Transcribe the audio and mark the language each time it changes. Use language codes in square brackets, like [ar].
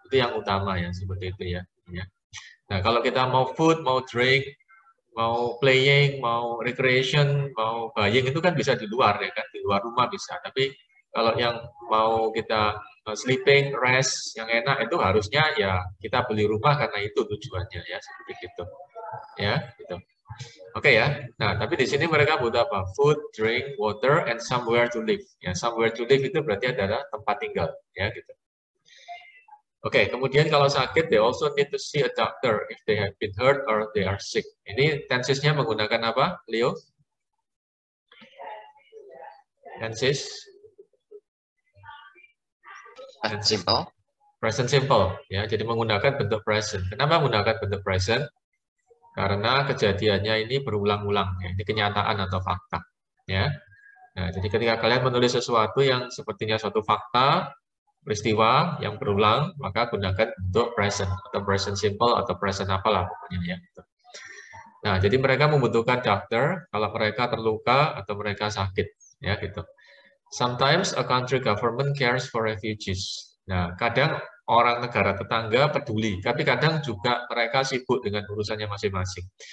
[id] Itu yang utama ya, seperti itu ya. Nah, kalau kita mau food, mau drink, mau playing, mau recreation, mau buying itu kan bisa di luar ya kan, di luar rumah bisa. Tapi kalau yang mau kita sleeping, rest, yang enak itu harusnya ya kita beli rumah karena itu tujuannya ya, seperti itu. Ya, gitu. Oke ya. Nah, tapi di sini mereka butuh apa? [en] Food, drink, water, and somewhere to live. [id] Ya, somewhere to live itu berarti adalah tempat tinggal, ya gitu. Oke, kemudian kalau sakit, [en] they also need to see a doctor if they have been hurt or they are sick. [id] Ini tensesnya menggunakan apa, Leo? [en] Tenses? Simple. [id] Present simple, ya. Jadi menggunakan bentuk present. Kenapa menggunakan bentuk present? Karena kejadiannya ini berulang-ulang, ya. Ini kenyataan atau fakta, ya. Nah, jadi ketika kalian menulis sesuatu yang sepertinya suatu fakta, peristiwa yang berulang, maka gunakan bentuk present atau present simple atau present apalah pokoknya ya. Nah, jadi mereka membutuhkan doctor kalau mereka terluka atau mereka sakit, ya gitu. [en] Sometimes a country government cares for refugees. [id] Nah, kadang orang negara tetangga peduli, tapi kadang juga mereka sibuk dengan urusannya masing-masing.